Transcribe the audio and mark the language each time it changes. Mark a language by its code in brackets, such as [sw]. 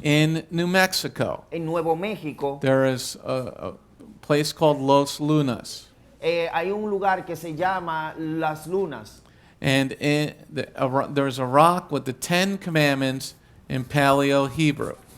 [en] In New Mexico, [es] En Nuevo México [en] there is a place called Los Lunas. [es] hay un lugar que se llama Las Lunas. [en] And there's a rock with the 10 Commandments in Paleo Hebrew.